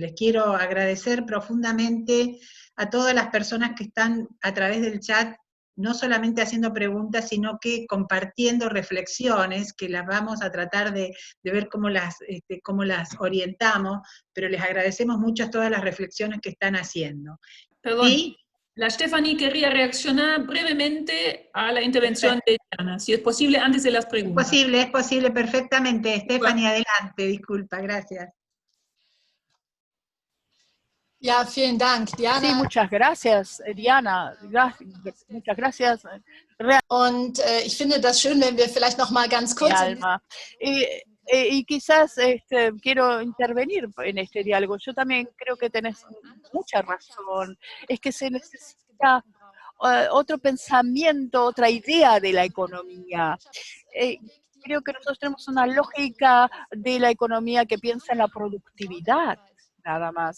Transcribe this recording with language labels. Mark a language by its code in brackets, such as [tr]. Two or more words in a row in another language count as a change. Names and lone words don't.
[es] Les quiero agradecer profundamente a todas las personas que están a través del chat, no solamente haciendo preguntas, sino que compartiendo reflexiones, que las vamos a tratar de ver cómo las orientamos, pero les agradecemos mucho a todas las reflexiones que están haciendo. Perdón, ¿Sí? la Stephanie quería reaccionar brevemente a la intervención de Diana, si es posible, antes de las preguntas. Es posible perfectamente. Stephanie, adelante, disculpa, gracias. [de] Ja, vielen Dank, Diana. [es] Sí, muchas gracias, Diana. Muchas gracias. [de] Und ich finde das schön, wenn wir vielleicht noch mal ganz kurz... Alma. [es] Y quizás quiero intervenir en este diálogo. Yo también creo que tenés mucha razón. Es que se necesita otro pensamiento, otra idea de la economía. Creo que nosotros tenemos una lógica de la economía que piensa en la productividad, nada más.